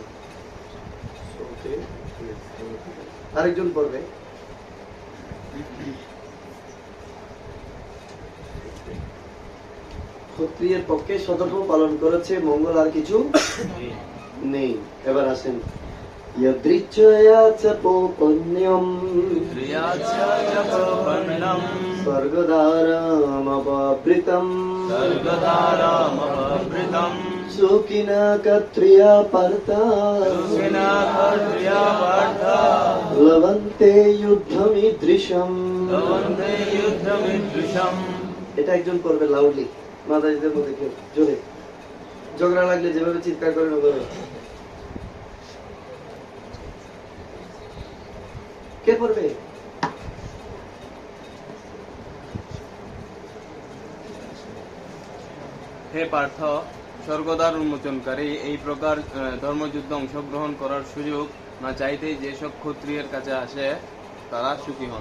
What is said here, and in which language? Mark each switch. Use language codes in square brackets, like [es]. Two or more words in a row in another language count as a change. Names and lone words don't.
[bn] ওকে, আরেকজন পড়বে। ক্ষত্রিয়ের পক্ষে সধর্ম পালন করেছে, মঙ্গল আর কিছু নেই। এবার আসেন। [sa] यदृच्छया च पौपन्यम् स्वर्गदारामवावृतम् सुखिना क्षत्रिया पार्था लवन्ते युद्धमीदृशम्। [bn] এটা একজন করবে লাউডলি, মাদারিদের মধ্যে কেউ জোরে। ঝগড়া লাগলে যেভাবে চিৎকার করে ওভাবে। কে পড়বে? হে পার্থ, স্বর্গদ্বার উন্মোচনকারী এই প্রকার ধর্মযুদ্ধে অংশগ্রহণ করার সুযোগ না চাইতেই যেসব ক্ষত্রিয়ের কাছে আসে তারা সুখী হন।